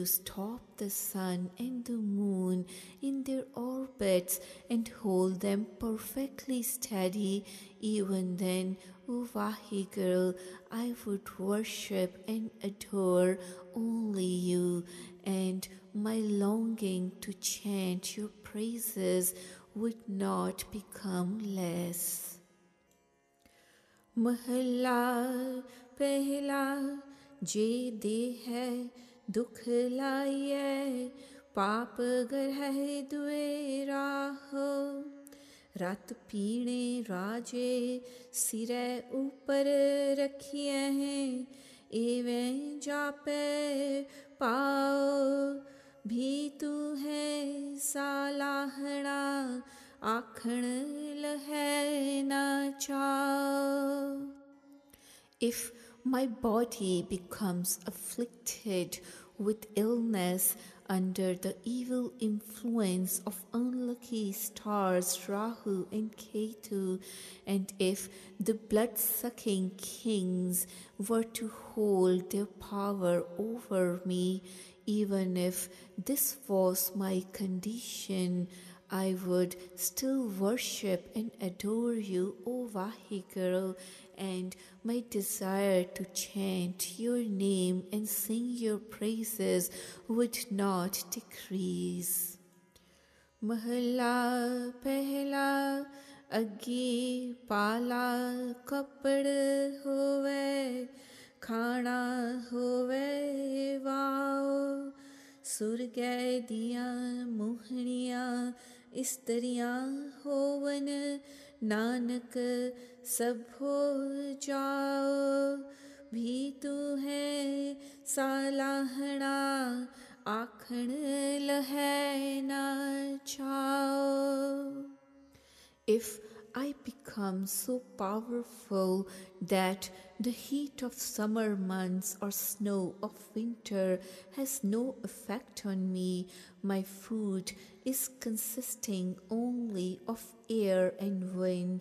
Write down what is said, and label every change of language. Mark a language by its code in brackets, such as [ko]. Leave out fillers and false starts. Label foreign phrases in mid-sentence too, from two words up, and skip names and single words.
[en] stop the sun and the moon in their orbits and hold them perfectly steady, even then, O Vaheguru, I would worship and adore only you, and my longing to chant your praises would not become less. [pa] ਮਹਲਾ ਪਹਿਲਾ ਜੇ ਦੇ ਹੈ ਦੁਖ ਲਾਇਏ ਪਾਪ ਗਰ ਹੈ ਦੁਏ ਰਾਹੋ. ਰਤ ਪੀਣੇ ਰਾਜੇ ਸਿਰੈ ਊਪਰ ਰਖਿਏ ਹੈਂ, ਏਵੇਂ ਜਾਪੇ ਪਾਓ ਭੀ ਤੂ ਹੈ ਸਾਲਾਹਣਾ, ਆਖਣ ਲਹੈ ਨਾ ਚਾਓ. [en] If my body becomes afflicted with illness under the evil influence of unlucky stars Rahu and Ketu, and if the blood-sucking kings were to hold their power over me, even if this was my condition, I would still worship and adore you, O Vaheguru, and my desire to chant your name and sing your praises would not decrease. [pa] ਮਹਲਾ ਪਹਿਲਾ ਅੱਗੀ ਪਾਲਾ ਕਪੜ ਹੋਵੇ, ਖਾਣਾ ਹੋਵੇ ਵਾਓ, ਸੁਰਗੇ ਦੀਆਂ ਮੋਹਣੀਆਂ ਇਸਤਰੀਆਂ ਹੋਵਣ, ਨਾਨਕ ਸਭ ਹੋ ਜਾਓ ਭੀ ਤੂ ਹੈ ਸਾਲਾਹਣਾ, ਆਖਣ ਲਹੈ ਨਾ ਚਾਓ. [en] If I become so powerful that the heat of summer months or snow of winter has no effect on me, my food is consisting only of air and wind.